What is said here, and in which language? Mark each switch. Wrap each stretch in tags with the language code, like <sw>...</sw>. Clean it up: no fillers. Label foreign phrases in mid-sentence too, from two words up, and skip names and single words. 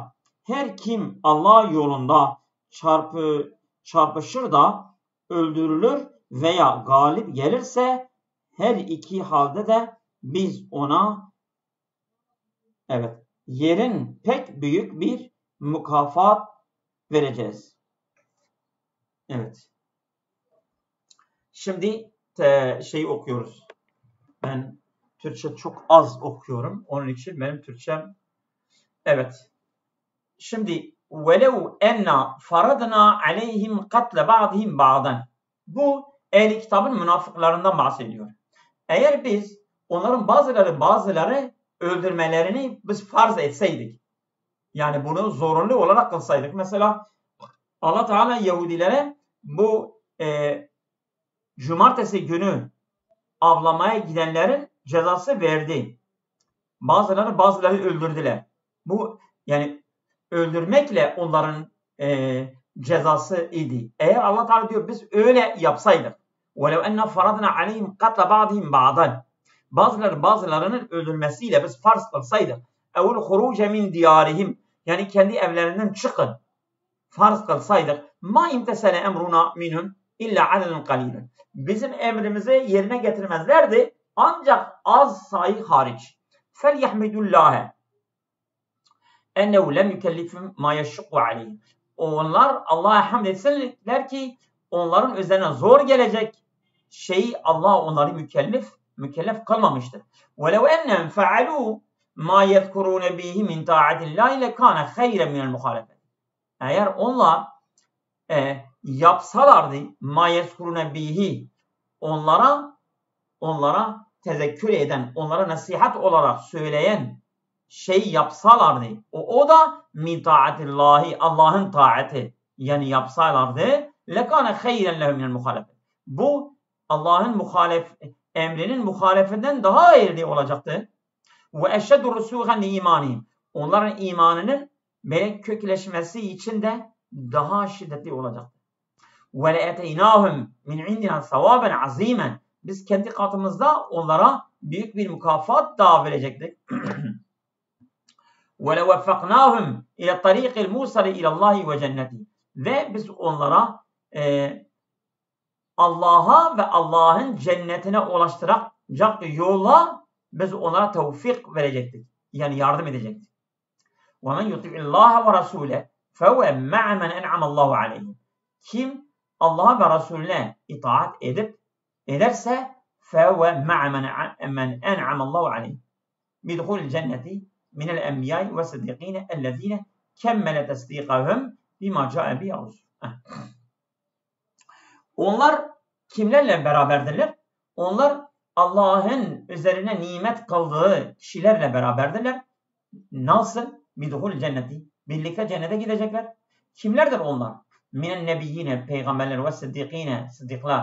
<tr>Her kim Allah yolunda çarpışır da öldürülür veya galip gelirse her iki halde de biz ona yerin pek büyük bir mükafat vereceğiz. Evet. Şimdi okuyoruz. Ben Türkçe çok az okuyorum. Onun için benim Türkçem Şimdi</tr> <ar>وَلَوْ اَنَّا فَرَضْنَا عَلَيْهِمْ قَتْلَ بَعْضِهِمْ بَعْضًا.</ar> <tr>Bu Ehl-i Kitab'ın münafıklarından bahsediyor. Eğer biz onların bazıları öldürmelerini biz farz etseydik, yani bunu zorunlu olarak kılsaydık. Mesela Allah Teala Yahudilere bu cumartesi günü avlamaya gidenlerin cezası verdi. Bazıları öldürdüler. Bu yani öldürmekle onların cezası idi. Eğer Allah Teala diyor biz öyle yapsaydık.</tr> <ar>وَلَوْ اَنَّا فَرَضْنَا عَلَيْهِمْ قَتْلَ بَعْضِهِمْ بَعْضًا.</ar> <tr>Bazılarının öldürmesiyle biz farz kılsaydık.</tr> <ar>اَوْ الْخُرُوجَ مِنْ دِيَارِهِمْ.</ar> <tr>Yani kendi evlerinden çıkın. Farz kılsaydık.</tr> <ar>مَا اِمْتَسَلَ اَمْرُنَا مِنْهُمْ اِلَّا عَدَلًا قَلِيلًا.</ar> <tr>Bizim emrimizi yerine getirmezlerdi. Ancak az sayı hariç.</tr> <ar>فَلْيَحْمِدُ اللّٰهَ اَنَّهُ لَمْ يُكَلِّفْهُمْ مَا يَشُقُّ عَلَيْهِ.</ar> <tr>Onlar Allah'a hamd etsinler ki onların üzerine zor gelecek şeyi Allah onları mükellef kılmamıştır.</tr> <ar>وَلَوْ اَنَّهُمْ فَعَلُوا مَا يَذْكُرُونَ بِهِ مِنْ تَاعَةِ اللّٰهِ لَكَانَ خَيْرًا مِنَ الْمُخَالَفَةِ.</ar> <tr>Eğer onlar yapsalardı</tr> <ar>مَا يَذْكُرُونَ بِهِ</ar> <tr>onlara tezekkür eden, onlara nasihat olarak söyleyen şey yapsalardı. O da</tr> <ar>من طاعة الله,</ar> <tr>Allah'ın taati. Yani yapsalardı</tr> <ar>لكان خيرا لهم من المخالفة.</ar> <tr>Bu Allah'ın emrinin muhalefetinden daha hayırlı olacaktı.</tr> <ar>وأشد رسوخا إيمانهم.</ar> <tr>Onların imanının kökleşmesi için de daha şiddetli olacaktı.</tr> <ar>ولآتيناهم من عندنا ثوابا عظيما.</ar> <tr>Biz kendi katımızda onlara büyük bir mükafat daha verecektik.</tr> <ar>وَلَوَفَّقْنَاهُمْ اِلَى الطَّرِيقِ الْمُوصَلِ اِلَى اللّٰهِ وَجَنَّتِهِ.</ar> <tr>Ve biz onlara Allah'a ve Allah'ın cennetine ulaştıracak yolla biz onlara tevfik verecektik. Yani yardım edecektik.</tr> <ar>وَمَنْ يُطِعِ اللّٰهَ وَرَسُولَهُ فَهُوَ مَعَ مَنْ اَنْعَمَ اللّٰهُ عَلَيْهِ.</ar> <tr>Kim Allah'a ve Resulüne itaat ederse</tr> <ar>فَهُوَ مَعَ مَنْ اَنْعَمَ اللّٰهُ عَلَيْهِ بِدْخُولِ الْجَنَّةِ مِنَ الْاَنْبِيَاءِ وَالصِّدِّقِينَ الَّذ۪ينَ كَمَّلَ تَصْدِيقَهُمْ بِمَا جَاءَ بِهِ.</ar> <tr>Onlar kimlerle beraberdirler? Onlar Allah'ın üzerine nimet kıldığı kişilerle beraberdirler. Nasıl?</tr> <ar>بدخول الجنة.</ar> <tr>Birlikte cennete gidecekler. Kimlerdir onlar?</tr> <ar>من النبيين,</ar> <tr>peygamberler ve sıddıkine, sıddıklar.</tr>